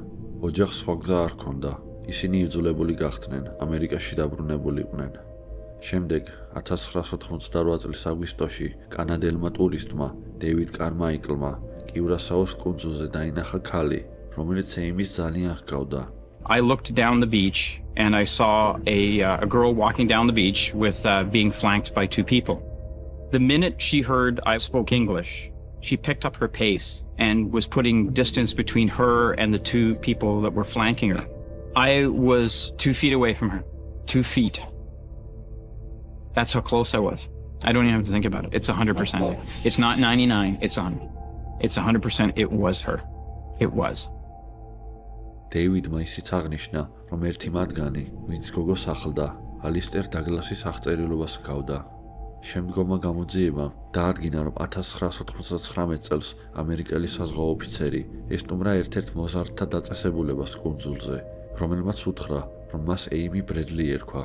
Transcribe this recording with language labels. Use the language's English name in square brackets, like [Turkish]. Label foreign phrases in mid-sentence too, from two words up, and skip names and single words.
[Georgian] ოჯახს სხვა გზა არ ჰქონდა. ისინი იძულებული გახდნენ ამერიკაში დაბრუნებულიყვნენ. შემდეგ 1988 წლის აგვისტოში კანადელმა ტურისტმა დეივიდ კარმაიკლმა კიურასაოს კუნძულზე დაინახა ქალი, რომელიც ეიმის ძალიან ჰგავდა. [English] I looked down the beach and I saw a girl walking down the beach with being flanked by two people. The minute she heard I spoke English, she picked up her pace and was putting distance between her and the two people that were flanking her. I was 2 feet away from her. 2 feet. That's how close I was. I don't even have to think about it. It's 100%. It's not 99, it's 100. It's 100%. It was her. It was. [Georgian] დეივიდმა ისიც აღნიშნა, რომ ერთი მათგანი, ვინც გოგოს ახლდა, ალისტერ დაგლასის აღწერილობას ჰგავდა. შემდგომმა გამოძიებამ დაადგინა, რომ 1999 წელს ამერიკელი საზღვაო ოფიცერი ესტუმრა ერთ-ერთ მოზარდთა დაწესებულებას კუნძულზე, რომელმაც უთხრა, რომ მას ეიმი ბრედლი ერქვა.